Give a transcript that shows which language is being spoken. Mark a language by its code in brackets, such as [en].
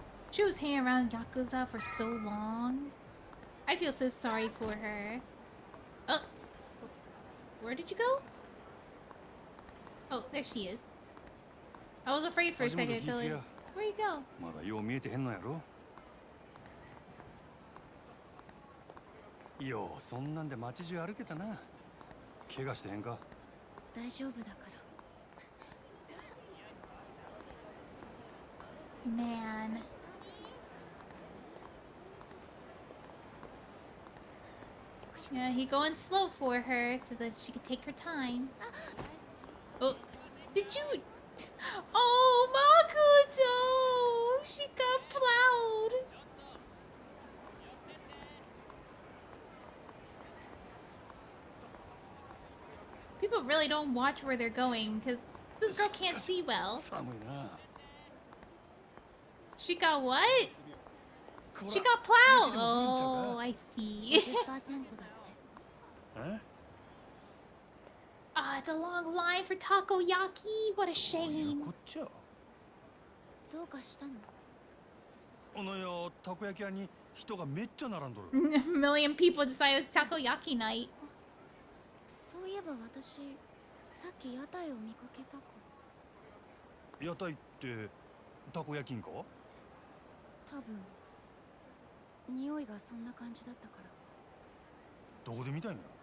[en] She was hanging around Yakuza for so long. I feel so sorry for her. Oh. Where did you go? Oh, there she is. I was afraid for a second. Like, where'd you go? [ja] まだよう見えてへんのやろ。ようそんなんで街中歩けたな。怪我してへんか。大丈夫だから。 [en] Man. Yeah, he going slow for her so that she can take her time. Oh, did you? Oh, Makoto! She got plowed. People really don't watch where they're going because this girl can't see well. She got what? She got plowed. Oh, I see. Ah, it's a long line for takoyaki. What a shame. [ja] どうかしたの？あのよ、たこ焼き屋に人がめっちゃ並んどる。 [en] A million people decided it was takoyaki night. [ja] そういえば私、さっき屋台を見かけたか。屋台ってたこ焼きんか？多分。匂いがそんな感じだったから。どこで見たんや？